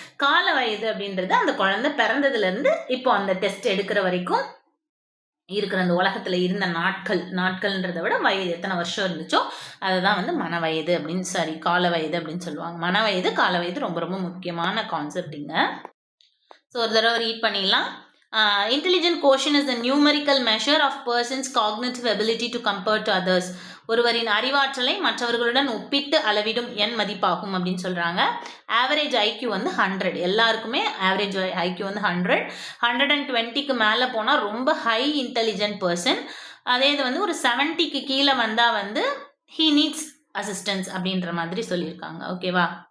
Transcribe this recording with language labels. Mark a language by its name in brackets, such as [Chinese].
[Tamil] கால வயது அப்படின்றது அந்த குழந்தை பிறந்ததுலேருந்து இப்போ அந்த டெஸ்ட் எடுக்கிற வரைக்கும் இருக்கிற அந்த உலகத்தில் இருந்த நாட்கள்ன்றதை விட வயது எத்தனை வருஷம் இருந்துச்சோ அதுதான் வந்து மன வயது அப்படின்னு கால வயது அப்படின்னு சொல்லுவாங்க. மன வயது கால வயது ரொம்ப ரொம்ப முக்கியமான கான்செப்டிங்க. ஸோ ஒரு தடவை ரீட் பண்ணிடலாம். [English] Intelligent quotient is a numerical measure of person's cognitive ability to compare to others. [Tamil] ஒருவரின் அறிவாற்றலை மற்றவர்களுடன் ஒப்பிட்டு அளவிடும் எண் மதிப்பாகும் அப்படின்னு சொல்கிறாங்க. ஆவரேஜ் ஐக்யூ வந்து 100. எல்லாருக்குமே ஆவரேஜ் ஐக்யூ வந்து 100. 120க்கு மேலே போனால் ரொம்ப [English] High intelligent person. [Tamil] அதே இது வந்து ஒரு 70க்கு கீழே வந்தால் வந்து [English] he needs assistance [Tamil] அப்படின்ற மாதிரி சொல்லியிருக்காங்க. ஓகேவா?